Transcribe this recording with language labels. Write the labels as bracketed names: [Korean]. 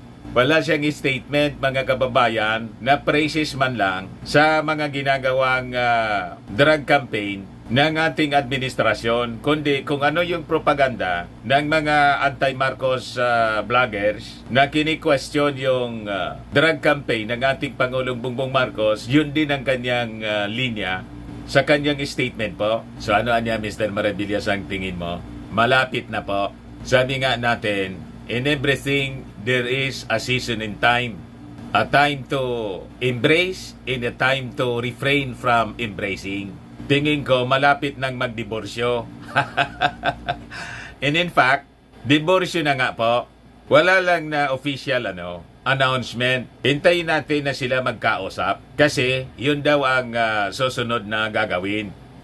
[Filipino] Wala siyang statement mga kababayan na praises man lang sa mga ginagawang drug campaign ng ating administrasyon, kundi kung ano yung propaganda ng mga anti-Marcos vloggers na kini-question yung drug campaign ng ating Pangulong Bongbong Marcos, yun din ang kanyang linya sa kanyang statement po. So ano niya Mr. Maravillas ang tingin mo? Malapit na po. Sabi nga natin, [English] in everything there is a season in time. A time to embrace and a time to refrain from embracing. [Filipino] Tingin ko malapit nang magdiborsyo. [English] And in fact, [Filipino] diborsyo na nga po. Wala lang na official announcement. Hintayin natin na sila magkausap kasi yun daw ang susunod na gagawin.